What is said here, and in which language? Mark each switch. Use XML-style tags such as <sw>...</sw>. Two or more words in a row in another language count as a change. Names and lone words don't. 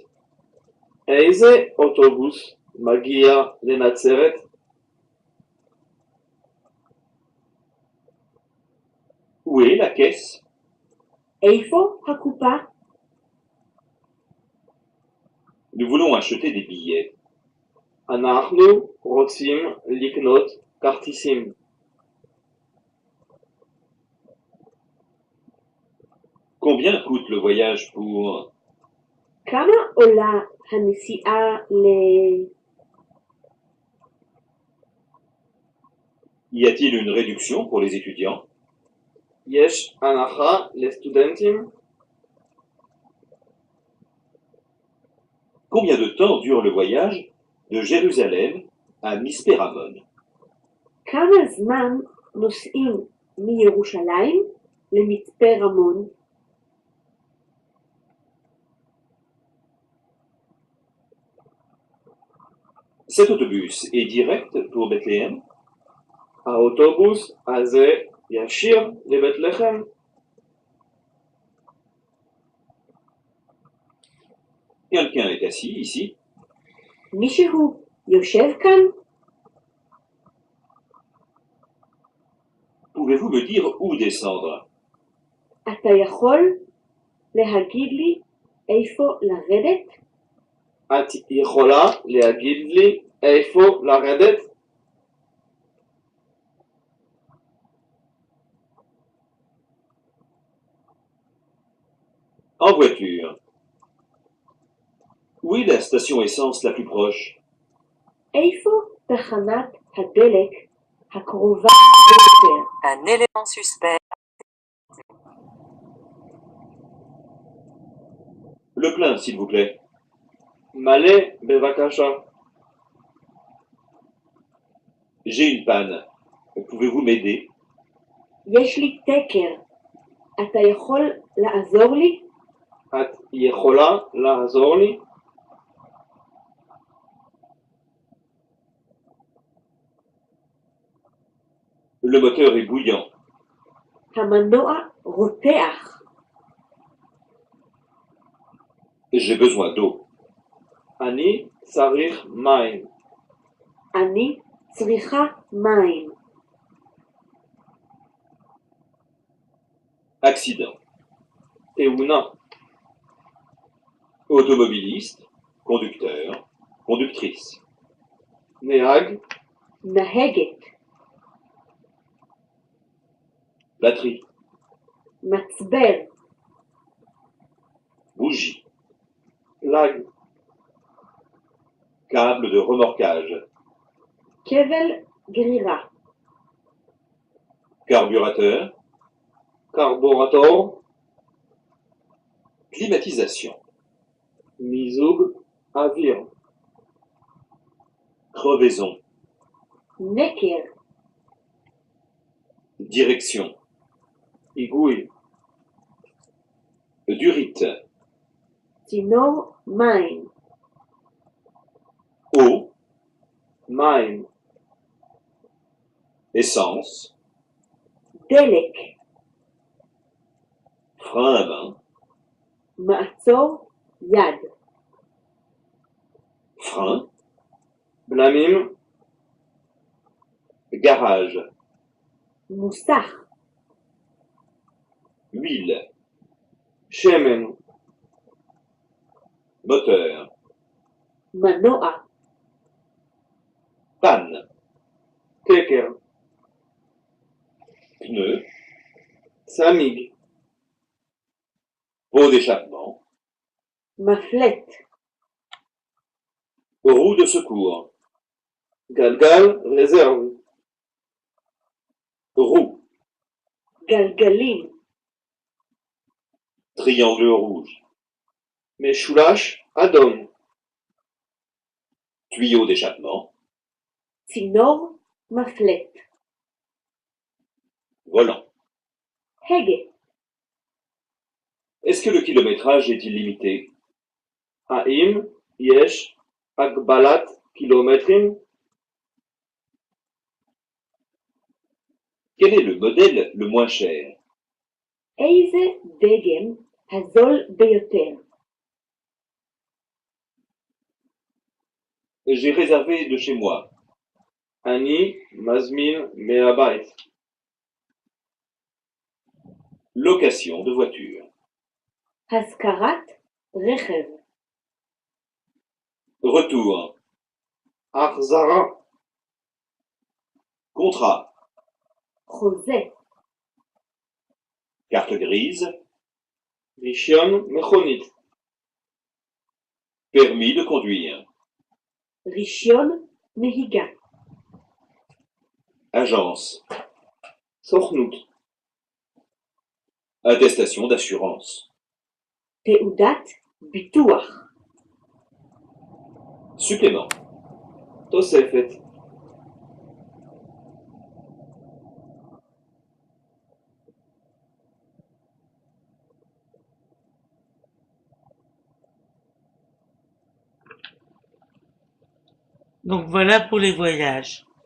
<he>איזה אוטובוס מגיע לנצרת?</he> <fr>Où est la caisse?</fr> <he>איפה הקופה?</he> <fr>Nous voulons acheter des billets.</fr> <he>אנחנו רוצים לקנות כרטיסים.</he> <fr>Combien coûte le voyage pour...</fr> <he>כמה עולה הנסיעה</he> <fr>Y a-t-il une réduction pour les étudiants?</fr> <he>יש הנחה לסטודנטים?</he> <fr>Combien de temps dure le voyage de Jérusalem à Mispéramon?</fr> <he>כמה זמן נוסעים מירושלים למצפה רמון?</he> <fr>Cet autobus est direct pour Bethléem?</fr> <he>האוטובוס הזה ישיר לבית לחם?</he> <fr>Quelqu'un est assis ici?</fr> <he>מישהו יושב כאן?</he> <fr>Pouvez-vous me dire où descendre?</fr> <he>אתה יכול להגיד לי איפה לרדת? את יכולה להגיד לי איפה לרדת?</he> <fr>En voiture. Où est la station essence la plus proche?</fr> <he>איפה תחנת הדלק הקרובה ביותר?</he> <fr>Un élément suspect. Le plein, s'il vous plaît.</fr> <he>מלא בבקשה.</he> <fr>J'ai une panne. Pouvez-vous m'aider?</fr> <he>יש לי תקר. אתה יכול לעזור לי? את יכולה לעזור לי?</he> <fr>Le moteur est bouillant.</fr> <he>המנוע רותח.</he> <fr>J'ai besoin d'eau.</fr> <he>אני צריך מים. אני צריכה מים.</he> <fr>Accident.</fr> <he>תאונה.</he> <fr>Automobiliste, conducteur, conductrice.</fr> <he>נהג. נהגת.</he> <fr>Batterie.</fr> <he>מצבר.</he> <fr>Bougie.</fr> <he>לג.</he> <fr>Câble de remorquage.</fr> <he>כבל גרירה.</he> <fr>Carburateur.</fr> <he>קרבורטור.</he> <fr>Climatisation.</fr> <he>מיזוג אוויר.</he> <fr>Crevaison.</fr> <he>נקר.</he> <fr>Direction.</fr> <he>היגוי.</he> <fr>Durite.</fr> <he>צינור מים.</he> <fr>Eau.</fr> <he>מים.</he> <fr>Essence.</fr> <he>דלק.</he> <fr>Frein à main.</fr> <he>מעצור יד.</he> <fr>Frein.</fr> <he>בלמים.</he> <fr>Garage.</fr> <he>מוסך.</he> <fr>Huile.</fr> <he>שמן.</he> <fr>Moteur.</fr> <he>מנוע.</he> <fr>Panne.</fr> <he>תקר.</he> <fr>Pneu.</fr> <he>צמיג.</he> <fr>Pot d'échappement.</fr> <he>מפלט.</he> <fr>Roue de secours.</fr> <he>גלגל רזרבי.</he> <fr>Roue.</fr> <he>גלגלים.</he> <fr>Triangle rouge.</fr> <he>משולש אדום.</he> <fr>Tuyau d'échappement.</fr> <he>צינור מפלט.</he> <fr>Volant.</fr> <he>הגה.</he> <fr>Est-ce que le kilométrage est illimité?</fr> <he>האם יש הגבלת קילומטרים?</he> <fr>Quel est le modèle le moins cher?</fr> <he>איזה דגם הזול ביותר.</he> <fr>J'ai réservé de chez moi.</fr> <he>אני מזמין מהבית.</he> <fr>Location de voiture.</fr> <he>השכרת רכב.</he> <fr>Retour.</fr> <he>החזרה.</he> <fr>Contrat.</fr> <he>חוזה.</he> <fr>Carte grise.</fr> <he>רישיון מכונית.</he> <fr>Permis de conduire.</fr> <he>רישיון נהיגה.</he> <fr>Agence.</fr> <he>סוכנות.</he> <fr>Attestation d'assurance.</fr> <he>תעודת ביטוח.</he> <fr>Supplément.</fr> <he>תוספת.</he> <fr>Donc voilà pour les voyages.</fr>